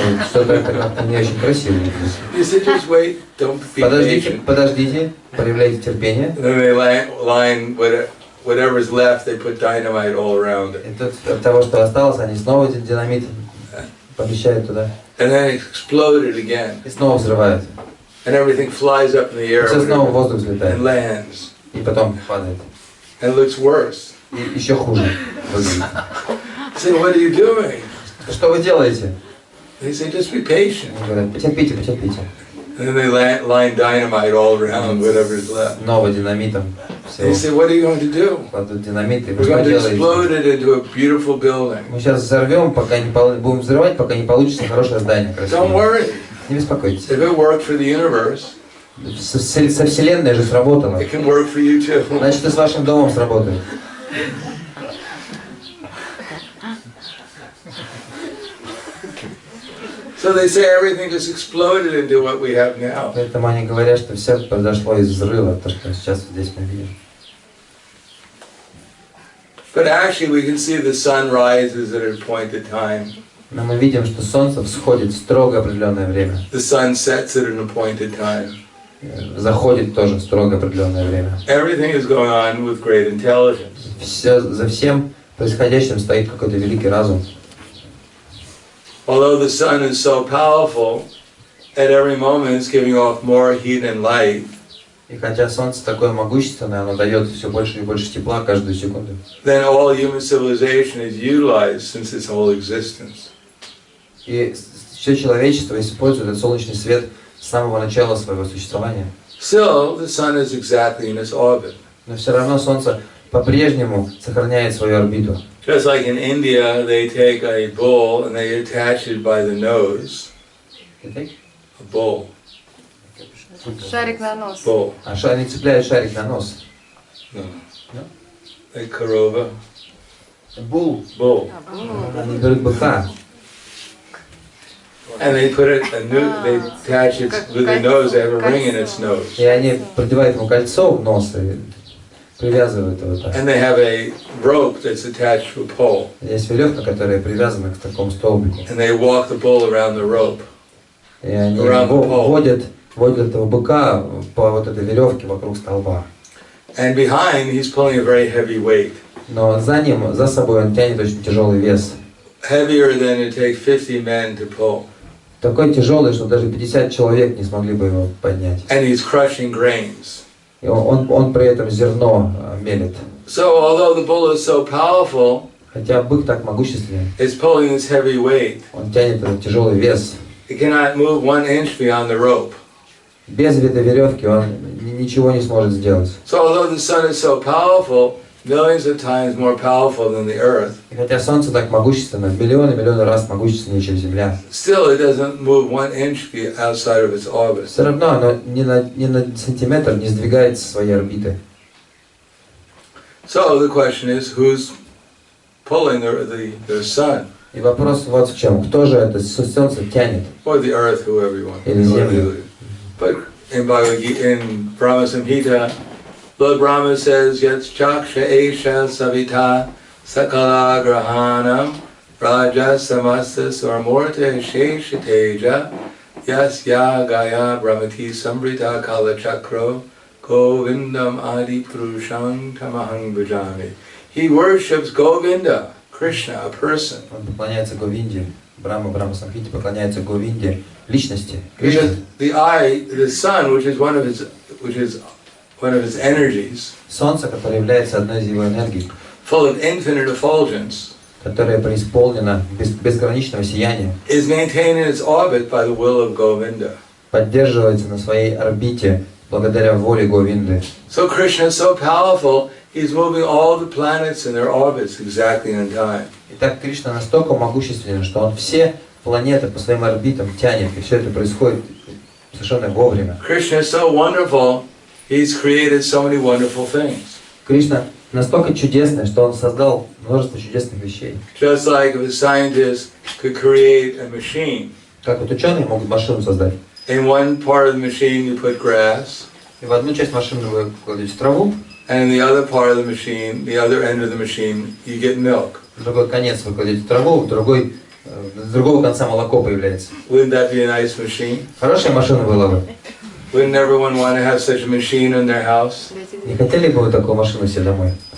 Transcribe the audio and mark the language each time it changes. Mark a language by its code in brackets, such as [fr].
[ru] Что-то это как-то не очень красиво. [en] You say, just wait, don't be patient. [ru] Подождите, проявляйте терпение. [en] And then they line whatever's left, they put dynamite all around it. [ru] И тут от того, что осталось, они снова динамит помещают туда. [en] And then it exploded again. [ru] И снова взрывают. [en] And everything flies up in the air [ru] Все снова в воздух взлетает. [en] and lands. [ru] И потом падает. [en] And looks worse. [ru] И еще хуже выглядит. [en] You say, what are you doing? [ru] Что вы делаете? [en] They say, just be patient. [ru] Они говорят, потерпите, потерпите. [en] And then they line dynamite all around whatever's left. [ru] Снова динамитом. [en] They say, what are you going to do? [ru] Кладут динамит, и вы [en] We're [ru] что [en] going to explode [ru] делаете? [en] it into a beautiful building. [ru] Мы сейчас взорвем, пока не будем взрывать, пока не получится хорошее здание, [en] Don't [ru] красивое. [en] worry. [ru] Не беспокойтесь. [en] If it worked for the universe, [ru] Со Вселенной же сработало. [en] it can work for you too. [ru] Значит, и с вашим домом сработает. [en] So they say everything just exploded into what we have now. [ru] Поэтому они говорят, что все произошло из взрыва, то, что сейчас здесь мы видим. [en] But actually we can see the sun rises at an appointed time. [ru] Но мы видим, что солнце всходит в строго определенное время. [en] The sun sets at an appointed time. [ru] Заходит тоже в строго определенное время. [en] Everything is going on with great intelligence. [ru] За всем происходящим стоит какой-то великий разум. [en] Although the sun is so powerful, at every moment it's giving off more heat and light. [ru] И хотя солнце такое могущественное, оно дает все больше и больше тепла каждую секунду. [en] Then all human civilization is utilized since its whole existence. [ru] И все человечество использует этот солнечный свет с самого начала своего существования. [en] Still, the sun is exactly in its orbit. [ru] Но все равно солнце по-прежнему сохраняет свою орбиту. [en] Just like in India, they take a bull and they attach it by the nose. A bull. [ru] Шарик на нос. [en] Bull. [ru] А они цепляют шарик на нос. [en] No. No? Like korova. Bull. Bull. [ru] Они берут быка. [en] And they put it, they attach it with the nose, they have a ring in its nose. [ru] И они продевают ему кольцо в нос и привязывают его так. [en] And they have a rope that's attached to a pole. [ru] Есть веревка, которая привязана к такому столбику. [en] And they walk the bull around the rope. [ru] И они водят этого быка по вот этой веревке вокруг столба. [en] And behind, he's pulling a very heavy weight. [ru] Но за ним, за собой он тянет очень тяжелый вес. [en] Heavier than it takes 50 men to pull. [ru] Такой тяжелый, что даже 50 человек не смогли бы его поднять. [en] And he's crushing grains. [ru] И он при этом зерно мелет. [en] So although the bull is so powerful, [ru] Хотя бык так могущественный. [en] It's pulling this heavy weight. [ru] Он тянет этот тяжелый вес. [en] It cannot move 1 inch beyond the rope. [ru] Без этой веревки он ничего не сможет сделать. [en] So although the sun is so powerful, millions of times more powerful than the earth, [ru] И хотя Солнце так могущественно, миллионы раз могущественнее, чем Земля, [en] still it doesn't move 1 inch outside of its orbit. [ru] все равно оно ни на сантиметр не сдвигается со своей орбиты. [en] So the question is, who's pulling the sun? [ru] И вопрос вот в чем. Кто же это Солнце тянет? [en] Or the earth, whoever you want. [ru] Или Землю. [en] But in Brahma Samhita, Lord Brahma says, [sa] Yat Chaksha Esha Savita Sakala Grahanam Raja Samasta Swarmurta Shesha Teja Yas Ya Gaya Brahmati Sambrita Kala Chakro Govindam Adi Purusham Tamahang Bhajami. [en] He worships Govinda, Krishna, a person. [ru] Он поклоняется Говинде. Брахма Самхите поклоняется Говинде, личности. [en] Because the sun, which is one of his energies, [ru] Солнце, которое является одной из его энергий, [en] full of infinite effulgence, [ru] которое преисполнено безграничного сияния, [en] is maintained in its orbit by the will of Govinda. [ru] поддерживается на своей орбите благодаря воле Говинды. [en] So Krishna is so powerful, he's moving all the planets in their orbits exactly in time. [ru] Итак, Кришна настолько могущественен, что он все планеты по своим орбитам тянет, и все это происходит совершенно вовремя. [en] Krishna is so wonderful, he's created so many wonderful things. [ru] Кришна настолько чудесный, что он создал множество чудесных вещей. [en] Just like if a scientist could create a machine. [ru] Как вот ученые могут машину создать. [en] In one part of the machine you put grass. [ru] И в одну часть машины вы кладете траву. [en] And in the other part of the machine, the other end of the machine, you get milk. [ru] В другой конец вы кладете траву, с другого конца молоко появляется. [en] Wouldn't that be a nice machine? [ru] Хорошая машина была бы. [en] Wouldn't everyone want to have such a machine in their house? [ru] Не хотели бы вы такую машину себе домой?